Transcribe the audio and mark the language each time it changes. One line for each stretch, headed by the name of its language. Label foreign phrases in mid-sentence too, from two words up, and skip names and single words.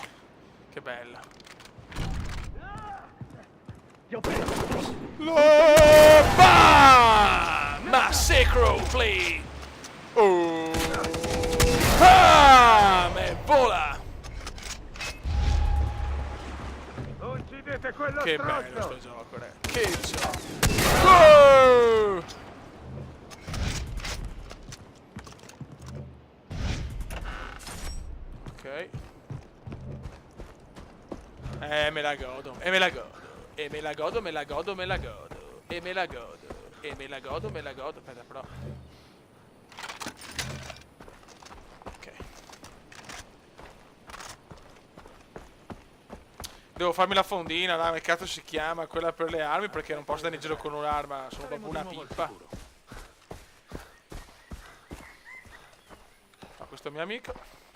Italian: Che bello. Bam! Massacro, play. Oh. Bam! E vola. Uccidete quello Che stronzo! bello sto gioco, che gioco. Oh! Ok. Me la godo, e me la godo. E me la godo, me la godo, me la godo. E me la godo. E me la godo, me la godo. Aspetta, però. Ok. Devo farmi la fondina, là, che cazzo si chiama? Quella per le armi, perché non posso andare in giro con un'arma, sono proprio una pippa. Ma questo è mio amico.